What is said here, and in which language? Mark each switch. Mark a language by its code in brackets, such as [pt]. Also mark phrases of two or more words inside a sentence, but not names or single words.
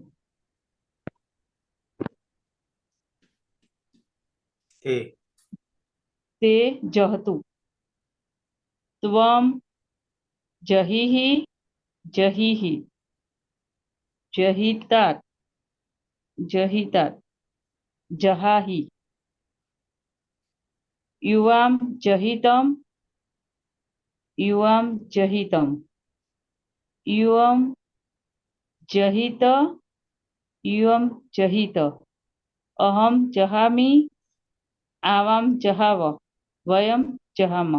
[sa] એ તે જહતુ ત્વમ જહિહિ જહિહિ જહિतात જહિतात જહાહિ युवाम जहितम युवाम जहितम युवम जहित युवम जहित अहम जहामि आवाम जहाव वयम जहाम